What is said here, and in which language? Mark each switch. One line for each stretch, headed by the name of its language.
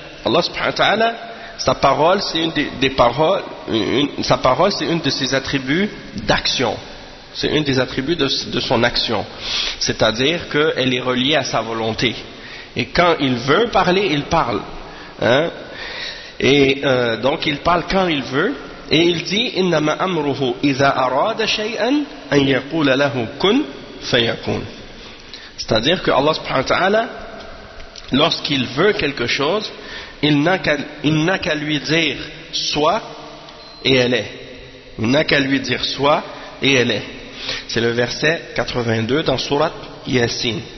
French: Allah subhanahu wa ta'ala, sa parole, c'est une des paroles, sa parole, c'est une de ses attributs d'action. C'est une des attributs de son action. C'est-à-dire qu'elle est reliée à sa volonté. Et quand il veut parler, il parle. Hein? Et donc, il parle quand il veut. Et il dit,
Arabic: إِنَّمَا أَمْرُهُ إِذَا أَرَادَ شَيْئًا أَنْ يَقُولَ لَهُ كُنْ فَيَكُونَ.
French: C'est-à-dire que Allah subhanahu wa ta'ala, lorsqu'il veut quelque chose, il n'a qu'à lui dire soit et elle est. Il n'a qu'à lui dire soit et elle est. C'est le verset 82 dans Surat Yassin.